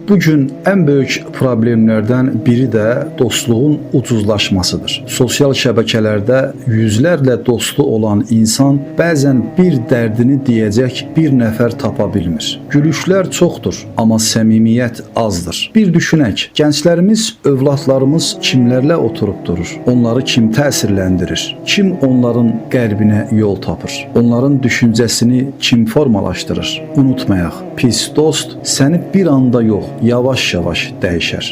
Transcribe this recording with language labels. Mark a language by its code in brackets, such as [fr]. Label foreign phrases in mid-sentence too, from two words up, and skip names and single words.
[tr] Bugün en büyük problemlerden biri de dostluğun ucuzlaşmasıdır. [az] Sosyal şəbəkələrdə yüzlerle dostu olan insan bazen [tr] bir derdini diyecek [az] bir nefer tapa bilmir. [tr] Gülüşler çoktur ama səmimiyyət azdır. [az] Bir düşünək, gençlerimiz, övladlarımız kimlerle oturup durur? Onları kim təsirləndirir? Kim onların qəlbinə yol tapır? Onların düşüncesini kim formalaştırır? Unutmayaq, pis dost səni bir anda yox, yavaş-yavaş dəyişər.